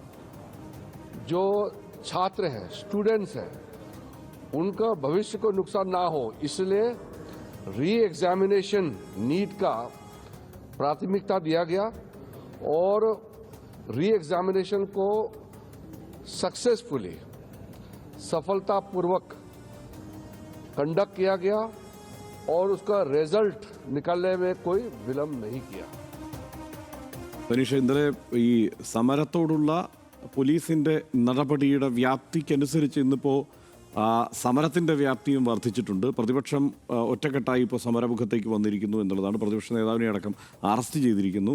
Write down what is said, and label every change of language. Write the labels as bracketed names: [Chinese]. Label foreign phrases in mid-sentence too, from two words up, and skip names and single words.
[Hindi] जो छात्र हैं, स्टूडेंट्स हैं, उनका भविष्य को नुकसान ना हो इसलिए [English] re examination [Hindi] नीट का प्राथमिकता दिया गया और [English] re examination [Hindi] को सक्सेसफुली सफलतापूर्वक कंडक्ट किया गया और उसका रिजल्ट निकालने में कोई विलंब नहीं किया. [Malayalam] തനീഷ്, ഇന്നലെ ഈ സമരത്തോടുള്ള പോലീസിന്റെ നടപടിയുടെ വ്യാപ്തിക്കനുസരിച്ച് ഇന്നിപ്പോൾ സമരത്തിന്റെ വ്യാപ്തിയും വർദ്ധിച്ചിട്ടുണ്ട്. പ്രതിപക്ഷം ഒറ്റക്കെട്ടായി ഇപ്പോൾ സമരമുഖത്തേക്ക് വന്നിരിക്കുന്നു എന്നുള്ളതാണ്. പ്രതിപക്ഷ നേതാവിനെ അടക്കം അറസ്റ്റ് ചെയ്തിരിക്കുന്നു.